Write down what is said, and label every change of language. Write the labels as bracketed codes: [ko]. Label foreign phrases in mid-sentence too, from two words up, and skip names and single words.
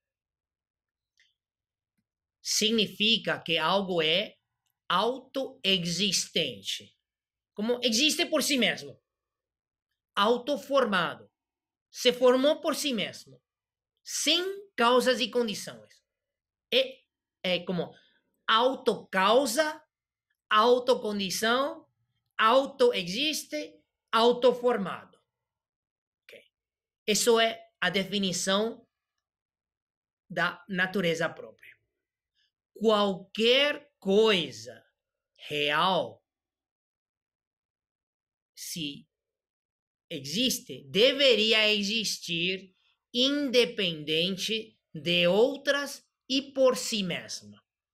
[pt] Significa que algo é autoexistente, como existe por si mesmo, autoformado, se formou por si mesmo, sem causas e condições. É como autocausa, autocondição, autoexiste, autoformado. Okay. Isso é a definição da natureza própria. Qualquer coisa real, se existe, deveria existir independente de outras e por si mesma.